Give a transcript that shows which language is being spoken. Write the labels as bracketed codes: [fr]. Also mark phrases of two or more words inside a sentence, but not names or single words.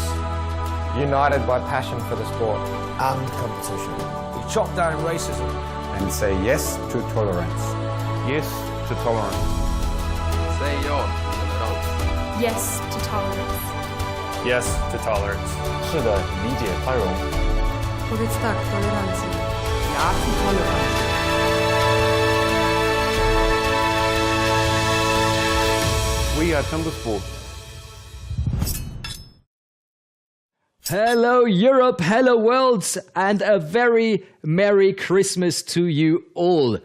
[en] United by passion for the sport. And competition. We chop down racism. And say yes to tolerance. Yes to tolerance. [sv] Say ja till tolerans. [en] Yes to tolerance. Yes to tolerance. [zh] 是的，理解宽容。 [pl] Powiedz tak tolerancji. [de] Ja zu tolerancji. [en] We are TIMBERSPORTS. Hello Europe, hello world, and a very Merry Christmas to you all.